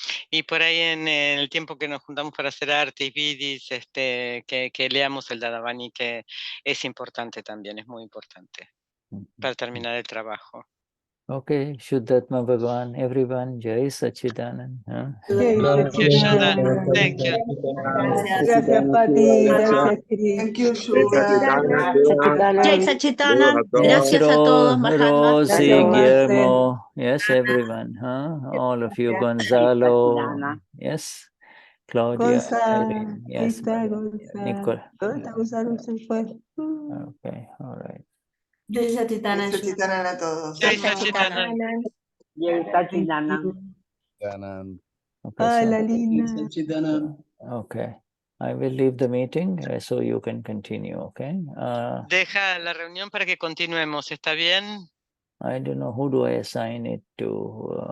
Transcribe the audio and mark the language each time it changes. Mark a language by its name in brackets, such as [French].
[Spanish] Y por ahí en el tiempo que nos juntamos para hacer arte y vidis, que leamos el Dadavani, que es importante también, es muy importante para terminar el trabajo. [English] Okay, Vishuddhatma Bhagavan, everyone, Jai Sachidanand. Jai Sachidanand. Thank you. [Spanish] Gracias, Pati. Gracias, Cris. [English] Thank you, Shuddha. [Spanish] Jai Sachidanand. Gracias a todos, Mahatma. [English] Rosie, Guillermo, yes, everyone, all of you, Gonzalo, yes, Claudia, Gonza, yes, [Spanish] Gonza. ¿Dónde está Gonzalo? Se fue. [English] Okay, all right. [Spanish] Jai Sachidanand a todos. Jai Sachidanand. Jai Sachidanand. [English] Okay, [Spanish] la linda. [English] Okay, I will leave the meeting so you can continue, okay? [Spanish] Deja la reunión para que continuemos, ¿está bien? [English] I don't know, who do I assign it to?